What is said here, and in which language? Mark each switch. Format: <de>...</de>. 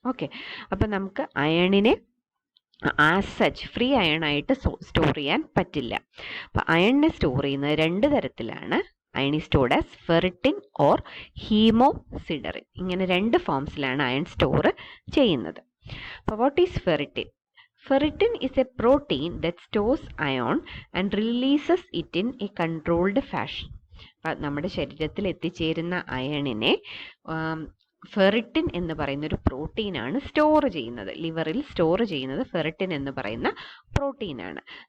<ml>Okay, അപ്പം നമുക്ക് അയണിനെ as such free iron ആയിട്ട് സ്റ്റോർ ചെയ്യാൻ പറ്റില്ല. അപ്പം അയണിനെ സ്റ്റോർ ചെയ്യുന്നത് 2 തരത്തിലാണ്.</ml> <en>Iron is stored as ferritin or haemosiderin.</en> <ml>ഇങ്ങനെ 2 ഫോംസിലാണ് അയൺ സ്റ്റോർ ചെയ്യുന്നത്.</ml> <en>അപ്പോൾ what is ferritin? Ferritin is a protein that stores iron and releases it in a controlled fashion.</en> <ml>നമ്മുടെ ശരീരത്തിൽ എത്തിച്ചേരുന്ന അയണിനെ ഫെറിറ്റിൻ എന്ന് പറയുന്ന ഒരു പ്രോട്ടീനാണ് സ്റ്റോർ ചെയ്യുന്നത്. ലിവറിൽ സ്റ്റോർ ചെയ്യുന്നത് ഫെറിറ്റിൻ എന്ന് പറയുന്ന പ്രോട്ടീനാണ്.</ml>